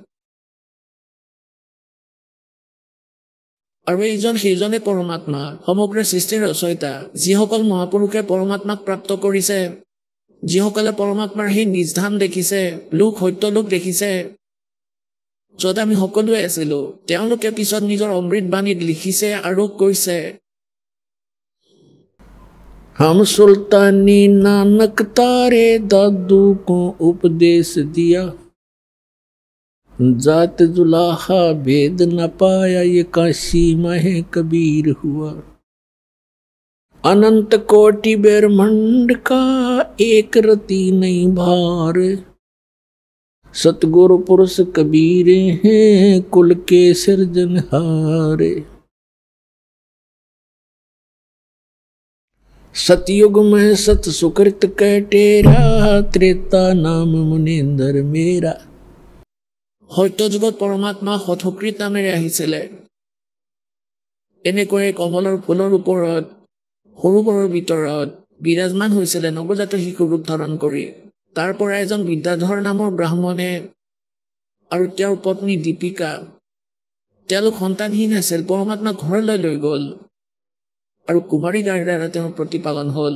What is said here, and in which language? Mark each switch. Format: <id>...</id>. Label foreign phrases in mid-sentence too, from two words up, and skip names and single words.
<as>আৰু এইজন সেইজনে পৰমাত্মা সমগ্ৰ সৃষ্টিৰ ৰচয়িতা যিসকল মহাপুৰুষে পৰমাত্মাক প্ৰাপ্ত কৰিছে যিসকলে পৰমাত্মাৰ সেই নিজধাম দেখিছে লোক সত্য লোক দেখিছে য'ত আমি সকলোৱে আছিলো তেওঁলোকে পিছত নিজৰ অমৃত বাণীত লিখিছে আৰু কৈছে</as> <hi>हम सुल्तानी नानक तारे दादू को उपदेश दिया, जात जुलाहा भेद न पाया ये काशी महे कबीर हुआ। अनंत कोटि ब्रह्मांड का एक रति नहीं भार, सतगुरु पुरुष कबीर हैं कुल के सिरजनहार। सतयुग में सत सुकृत कटेरा, त्रेता नाम मुनिंदर मेरा।</hi> <as>সত্য যুগত পৰমাত্মা সৎসুকৃত নামেৰে আহিছিলে। এনেকৈ কমলৰ ফুলৰ ওপৰত সৰোবৰৰ ভিতৰত বিৰাজমান হৈছিলে নৱজাত শিশু ৰূপ ধাৰণ কৰি। তাৰ পৰা এজন বিদ্যাধৰ নামৰ ব্ৰাহ্মণে আৰু তেওঁৰ পত্নী দীপিকা, তেওঁলোক সন্তানহীন আছিল, পৰমাত্মা ঘৰলৈ লৈ গ'ল আৰু কুমাৰী গাৰ দ্বাৰা তেওঁৰ প্ৰতিপালন হ'ল।</as>